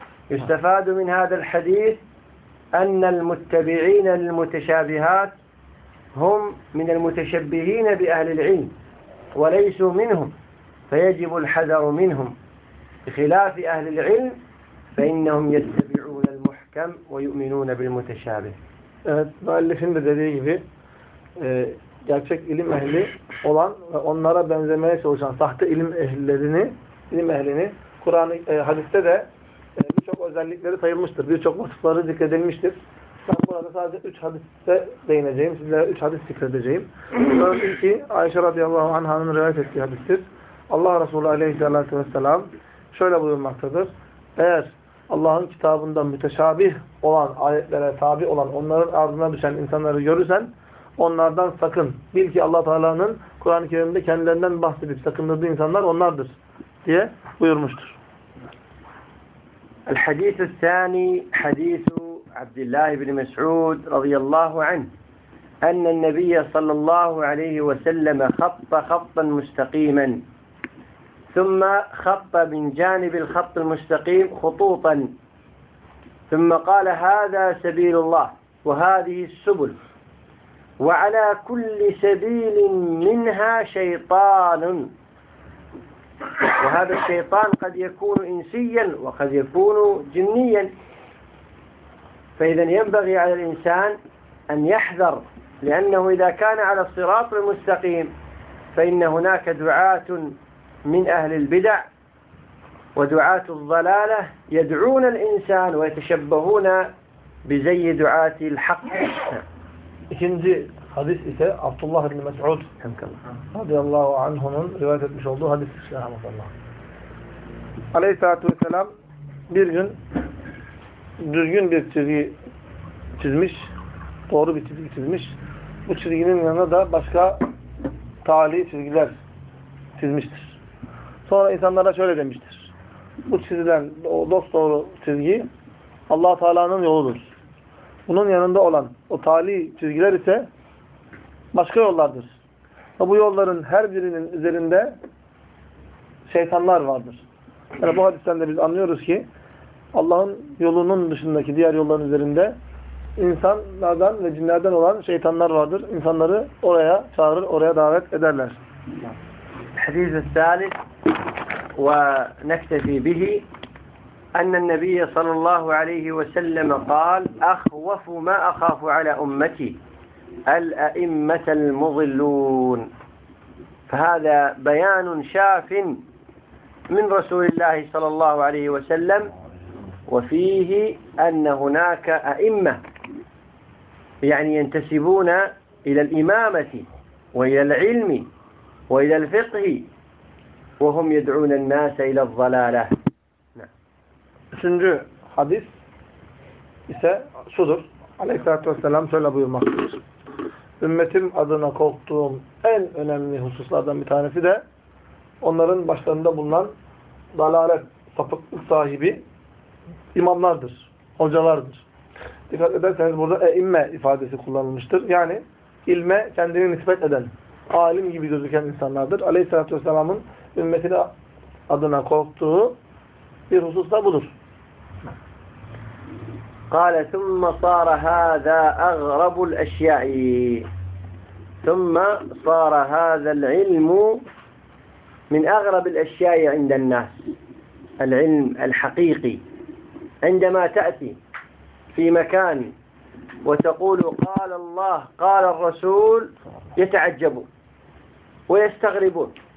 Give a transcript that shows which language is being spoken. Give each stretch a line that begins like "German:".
Arabic: يستفاد من هذا الحديث أن المتبعين للمتشابهات هم من المتشبهين بأهل العلم وليسوا منهم، فيجب الحذر منهم بخلاف أهل العلم فإنهم يتبعون المحكم ويؤمنون بالمتشابه.
Turkish: Evet, müellifin de dediği gibi gerçek ilim ehli olan ve onlara benzemeye çalışan sahte ilim ehlilerini, ilim ehlini Kur'an-ı hadiste de birçok özellikleri sayılmıştır. Birçok vasıfları zikredilmiştir. Ben burada sadece 3 hadiste değineceğim. Sizlere 3 hadis zikredeceğim. Önceki Ayşe radıyallahu anh'ın rivayet ettiği hadistir. Allah Resulü aleyhissalatü vesselam şöyle buyurmaktadır. Eğer Allah'ın kitabında müteşabih olan ayetlere tabi olan, onların ardına düşen insanları görürsen onlardan sakın. Bil ki Allah Teala'nın Kur'an-ı Kerim'de kendilerinden bahsedip sakındırdığı insanlar onlardır diye buyurmuştur.
Arabic: El hadisü sani hadisü Abdullah ibn Mes'ud radıyallahu anh enne nebiyye sallallahu aleyhi ve sellem khatta khattan mustakimen ثم خط من جانب الخط المستقيم خطوطا ثم قال هذا سبيل الله وهذه السبل وعلى كل سبيل منها شيطان وهذا الشيطان قد يكون إنسيا وقد يكون جنيا فإذا ينبغي على الإنسان أن يحذر لأنه إذا كان على الصراط المستقيم فإن هناك دعاة من أهل البدع ودعاة الضلالة يدعون الإنسان ويتشبهون بزي دعاة الحق.
Turkish: İkinci hadis ise Abdullah ibn Mes'ud radıyallahu anhu'nun rivayet etmiş olduğu hadis. Aleyhissalatu vesselam bir gün düzgün bir çizgi çizmiş, doğru bir çizgi çizmiş. Bu çizginin yanına da başka tali çizgiler çizmiştir. Sonra insanlara şöyle demiştir. Bu çizilen o dosdoğru çizgi Allah-u Teala'nın yoludur. Bunun yanında olan o tali çizgiler ise başka yollardır. Ve bu yolların her birinin üzerinde şeytanlar vardır. Yani bu hadisten de biz anlıyoruz ki Allah'ın yolunun dışındaki diğer yolların üzerinde insanlardan ve cinlerden olan şeytanlar vardır. İnsanları oraya çağırır, oraya davet ederler. Hadis-i Salih
Arabic: ونكتفي به أن النبي صلى الله عليه وسلم قال أخوف ما أخاف على أمتي الأئمة المضلون. فهذا بيان شاف من رسول الله صلى الله عليه وسلم، وفيه أن هناك أئمة يعني ينتسبون إلى الإمامة وإلى العلم وإلى الفقه وهم يدعون الناس الى الضلاله.
Turkish: Üçüncü hadis ise şudur. Aleyhissalatu vesselam şöyle buyurmaktadır. Ümmetim adına korktuğum en önemli hususlardan bir tanesi de onların başlarında bulunan dalalet, sapıklık sahibi imamlardır, hocalardır. Dikkat ederseniz burada e'imme ifadesi kullanılmıştır. Yani ilme kendini nispet eden, alim gibi gözüken insanlardır. Aleyhissalatu vesselam'ın ümmetine adına korktuğu bir husus da budur.
Arabic: قال ثم صار هذا أغرب الأشياء ثم صار هذا العلم من أغرب الأشياء عند الناس العلم الحقيقي عندما تأتي في مكان وتقول قال الله قال الرسول يتعجبون ويستغربون.